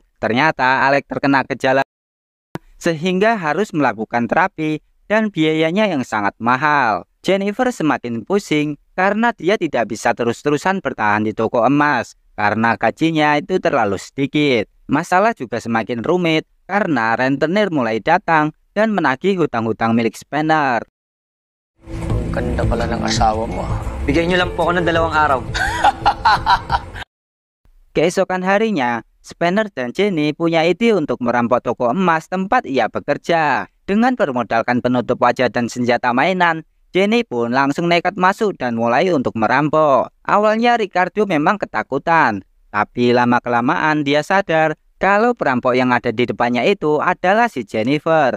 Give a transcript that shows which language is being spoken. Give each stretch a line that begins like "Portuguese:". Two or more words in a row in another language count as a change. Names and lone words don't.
Indonesian: Ternyata Alex terkena gejala sehingga harus melakukan terapi dan biayanya yang sangat mahal. Jennifer semakin pusing karena dia tidak bisa terus-terusan bertahan di toko emas karena gajinya itu terlalu sedikit. Masalah juga semakin rumit karena rentenir mulai datang dan menagih hutang-hutang milik Spanner.
Filipino: Ganda pala ng asawa mo. Bigyan niyo lang po ako ng 2 araw.
Indonesian: Keesokan harinya, Spanner dan Jenny punya ide untuk merampok toko emas tempat ia bekerja. Dengan bermodalkan penutup wajah dan senjata mainan, Jenny pun langsung nekat masuk dan mulai untuk merampok. Awalnya Ricardo memang ketakutan, tapi lama-kelamaan dia sadar kalau perampok yang ada di depannya itu adalah si Jennifer.